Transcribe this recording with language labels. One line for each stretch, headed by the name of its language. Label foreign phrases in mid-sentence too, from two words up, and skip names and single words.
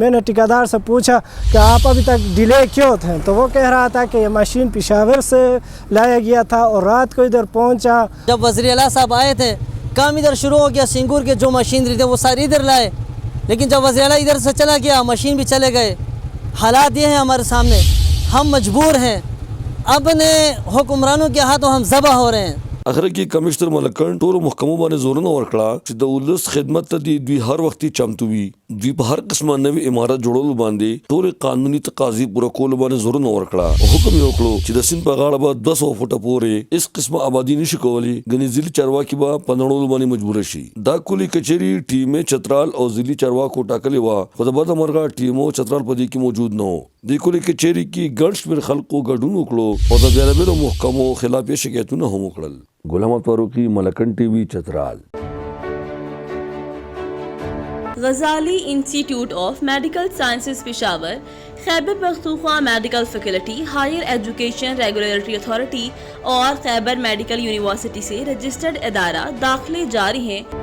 Urdu: میں نے ٹھیکیدار سے پوچھا کہ آپ ابھی تک ڈیلے کیوں تھے، تو وہ کہہ رہا تھا کہ یہ مشین پشاور سے لایا گیا تھا اور رات کو ادھر پہنچا. جب وزیر اعلیٰ صاحب آئے تھے کام ادھر شروع ہو گیا، سنگور کے جو مشینری تھے وہ ساری ادھر لائے، لیکن جب وزیر اعلیٰ ادھر سے چلا گیا مشین بھی چلے گئے. حالات یہ ہیں ہمارے سامنے، ہم مجبور ہیں، اپنے حکمرانوں کے ہاتھوں ہم ذبح ہو رہے ہیں.
Pashto: اخر کې کمشنر ملکن ټولو محکمو باندې زورونه ورکړه چې د ولس خدمت ته دوی هر وخت چمتو وي. دوی په هر قسمه نوې عمارت جوړولو باندې ټول قانوني تقاضي پوره کولو باندې زورونه ورکړه. حکم یې وکړو چې د سیند په غاړه به 200 فوټه پورې اس قسمه آبادی نشي کولی، ګنې ځلي چارواکي به په نړولو باندې مجبور شي. دا کلی کچري ټیمې چترال او ځلي چارواکو ټاکلې وه، خو د بده مرغه ټیمو چترال په دې کې موجود نه و. د کلی کچري کې ګڼ شمېر خلکو ګډون وکړو او د بیلابیلو محکمو خلاف شکایتونه هم وکړل. غلام فاروقی، ملکن ٹی وی، چترال.
Urdu: غزالی انسٹیٹیوٹ آف میڈیکل سائنسز پشاور، خیبر پختونخوا میڈیکل فیکلٹی، ہائر ایجوکیشن ریگولیٹری اتھارٹی اور خیبر میڈیکل یونیورسٹی سے رجسٹرڈ ادارہ داخلے جاری ہیں.